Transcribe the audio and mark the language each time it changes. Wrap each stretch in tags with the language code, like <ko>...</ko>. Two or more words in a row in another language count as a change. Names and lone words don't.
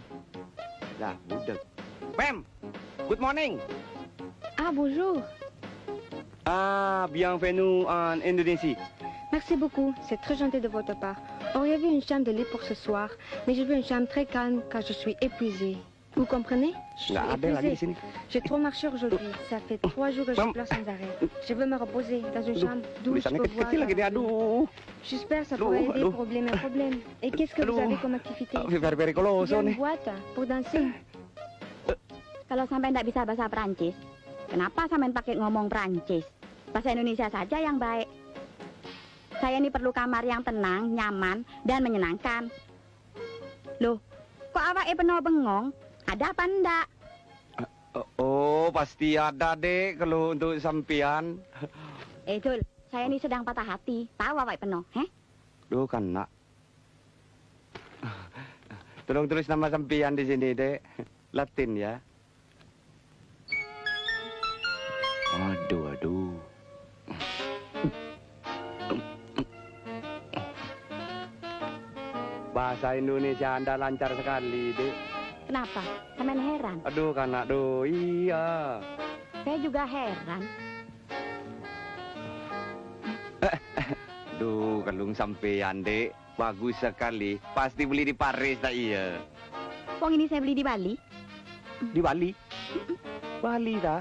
<id>Lah, budak.</id> <en>Ma'am, good morning.</en> <fr>Ah, bonjour. Bienvenue en Indonésie. Merci beaucoup, c'est très gentil de votre part. Auriez-vous une chambre de lit pour ce soir? Mais je veux une chambre très calme car je suis épuisée. Vous comprenez? Je suis</fr> <id>Nggak ada lagi di</id> <fr>épuisée.</fr> <id>sini.</id> <fr>J'ai trop marché aujourd'hui. Ça fait 3 jours que je</fr> <id>Mam.</id> <fr>pleure sans arrêt. Je veux me reposer dans une chambre d'où je</fr> <id>Tulisannya</id> <fr>peux voir.</fr> <id>kecil-kecil lagi nih, aduh.</id> <fr>J'espère que ça</fr> <id>Aduh,</id> <fr>pourrait aider</fr> <id>aduh.</id> <fr>problème à problème. Et qu'est-ce que vous</fr> <id>Aduh.</id> <fr>avez comme activité? Very coloso Bien</fr> <id>nih.</id> <fr>une boîte pour danser.</fr> <id>Kalau sampai nggak bisa bahasa Prancis, kenapa sampai pakai ngomong Prancis? Bahasa Indonesia saja yang baik. Saya ini perlu kamar yang tenang, nyaman, dan menyenangkan. Loh, kok awake penuh bengong? Ada apa enggak? Oh, pasti ada, Dek, kalau untuk sampean. Dul, saya ini sedang patah hati. Tahu awake penuh, Duh, kan, nak. Tolong tulis nama sampean di sini, Dek. Latin ya. Aduh. Bahasa Indonesia Anda lancar sekali, Dek. Kenapa? Sampean heran? Aduh, kan, nak. Duh, iya. Saya juga heran. Duh, kalung sampean, Dek. Bagus sekali. Pasti beli di Paris, tak iya? Wong ini saya beli di Bali. Di Bali? Bali, dah.</id>